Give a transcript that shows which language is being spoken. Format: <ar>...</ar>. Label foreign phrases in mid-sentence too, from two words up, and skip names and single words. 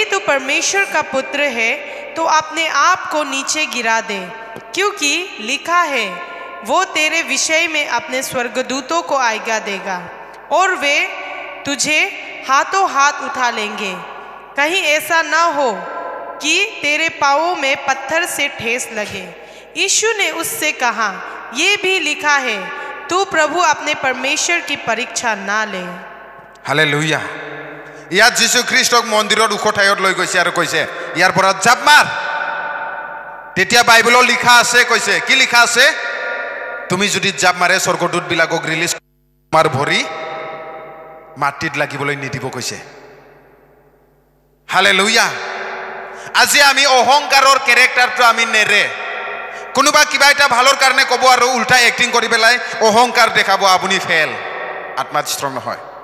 <hi>तू परमेश्वर का पुत्र है तो अपने आप को नीचे गिरा दे क्योंकि लिखा है वो तेरे विषय में अपने स्वर्गदूतों को आज्ञा देगा और वे तुझे हाथों हाथ उठा लेंगे कहीं ऐसा ना हो कि तेरे पाँवों में पत्थर से ठेस लगे यीशु ने उससे कहा ये भी लिखा है तू प्रभु अपने परमेश्वर की परीक्षा ना ले</hi> <as>हालेलुया ইয়াত যীশু খ্ৰীষ্টক মন্দিৰৰ উখ ঠাইত লৈ গৈছে আৰু কৈছে ইয়াৰ পৰা জাপ মাৰ তেতিয়া বাইবেলত লিখা আছে কৈছে কি লিখা আছে তুমি যদি জাপ মাৰে স্বৰ্গদূত বিলাকক ৰিলিজ মাৰ ভৰি মাটিত লাগিবলৈ নিদিব কৈছে হালেলুয়া আজি আমি অহংকাৰৰ ক্যাৰেক্টাৰটো আমি নেৰে কোনোবা কিবা এটা ভালৰ কাৰণে ক'ব আৰু উল্টা এক্টিং কৰি পেলাই অহংকাৰ দেখাব আপুনি ফেল আত্মাত ষ্ট্ৰং নহয়</as>